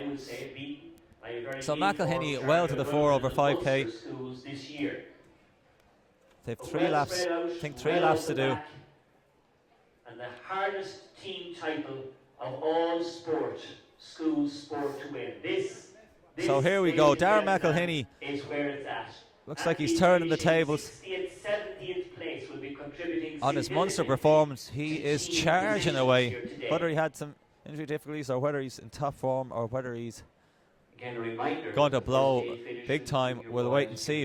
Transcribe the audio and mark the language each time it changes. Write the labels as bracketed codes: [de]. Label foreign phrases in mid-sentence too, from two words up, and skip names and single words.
[en] So McElhinney well to the fore over 5k. They've 3 laps. I think 3 laps to do. And the hardest team title of all school sport to win. So here we go. Darragh McElhinney is where it's at. Looks like he's turning the tables. 70th place will be contributing on his Munster performance. He is charging away. Whether he had some injury difficulties, or whether he's in top form, or whether he's going to blow big time, we'll wait and see.